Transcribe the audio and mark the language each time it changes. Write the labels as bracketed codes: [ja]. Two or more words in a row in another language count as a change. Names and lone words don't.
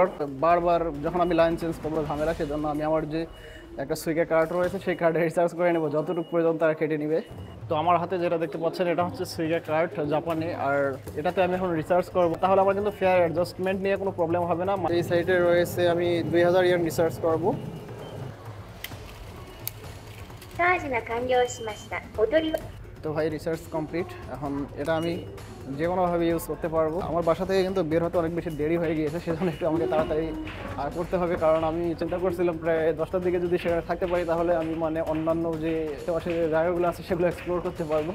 [bn] বারবার যখন আমি [en] line change [bn] করবো ঝামেলা, সেজন্য আমি আমার যে একটা সুইগের কার্ড রয়েছে সেই কার্ডে রিচার্জ করে নেবো, যতটুকু প্রয়োজন তারা কেটে নেবে। তো আমার হাতে যেটা দেখতে পাচ্ছেন এটা হচ্ছে সুইগের কার্ড জাপানে, আর এটাতে আমি এখন রিচার্জ করবো। তাহলে আমার কিন্তু [en] fare adjustment [bn] নিয়ে কোনো প্রবলেম হবে না। এই সাইটে রয়েছে আমি 2000 yen রিচার্জ করবো। [ja] チャージが完了しました。お取り [bn] তো ভাই [en] research complete. [bn] এখন এটা আমি যে কোনোভাবে ইউজ করতে পারবো। আমার বাসা থেকে কিন্তু বের হতে অনেক বেশি দেরি হয়ে গিয়েছে, সেজন্য একটু আমাকে তাড়াতাড়ি করতে হবে। কারণ আমি চিন্তা করছিলাম প্রায় 10টার দিকে যদি সেখানে থাকতে পারি তাহলে আমি মানে অন্যান্য যে আশেপাশে যে জায়গাগুলো আছে সেগুলো এক্সপ্লোর করতে পারবো।